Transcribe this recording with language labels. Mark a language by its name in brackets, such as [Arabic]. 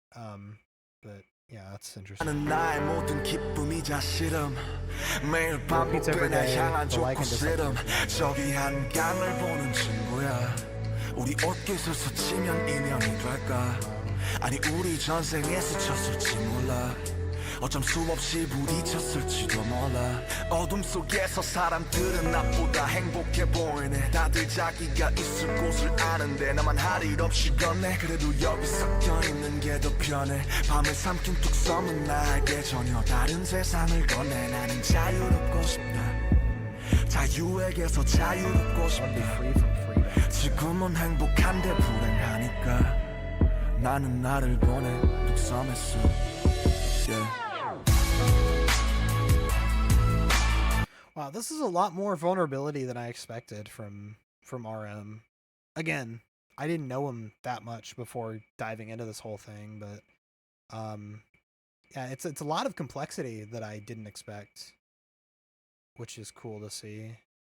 [English] But yeah, that's interesting. Repeats every day, the like and dislike. [Korean] 어쩜 수없이 부딪혔을지도 몰라 어둠 속에서 사람들은 나보다 행복해 보이네 다들 자기가 있을 곳을 아는데 나만 할 일 없이 걷네 그래도 여기 섞여 있는 게 더 편해 밤을 삼킨 뚝 섬은 나에게 전혀 다른 세상을 건네 나는 자유롭고 싶다 자유에게서 자유롭고 싶다 지금은 행복한데 불행하니까 나는 나를 보내 뚝섬에서 [English] Wow, this is a lot more vulnerability than I expected from RM. Again, I didn't know him that much before diving into this whole thing, but yeah, it's a lot of complexity that I didn't expect, which is cool to see.